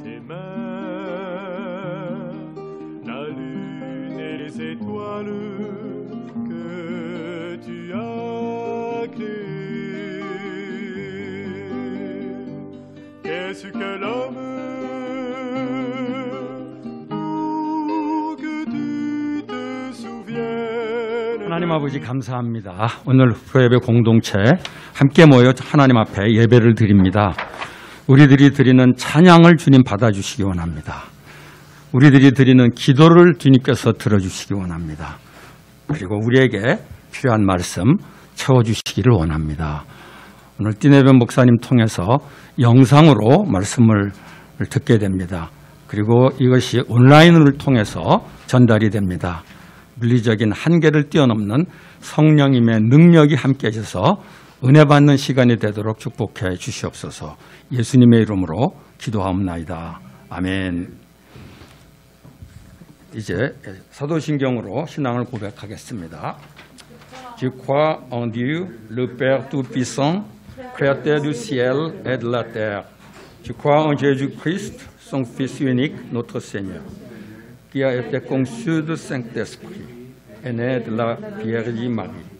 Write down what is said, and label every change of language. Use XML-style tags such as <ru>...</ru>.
<fr>la lune et les étoiles que tu as créées. Qu'est-ce que l'homme pour que tu te souviennes?</fr> <ko>하나님 아버지 감사합니다. 오늘 프로예배 공동체 함께 모여 하나님 앞에 예배를 드립니다. 우리들이 드리는 찬양을 주님 받아주시기 원합니다. 우리들이 드리는 기도를 주님께서 들어주시기 원합니다. 그리고 우리에게 필요한 말씀 채워주시기를 원합니다. 오늘 띠네변 목사님 통해서 영상으로 말씀을 듣게 됩니다. 그리고 이것이 온라인을 통해서 전달이 됩니다. 물리적인 한계를 뛰어넘는 성령님의 능력이 함께 하셔서 은혜 받는 시간이 되도록 축복해 주시옵소서. 예수님의 이름으로 기도하옵나이다. 아멘. 이제 사도신경으로 신앙을 고백하겠습니다.</ko> <fr>Je crois en Dieu, le Père Tout-Puissant, Créateur du ciel et de la terre. Je crois en Jésus-Christ, son Fils unique, notre Seigneur, qui a été conçu du Saint-Esprit, est né de la Vierge Marie.</fr>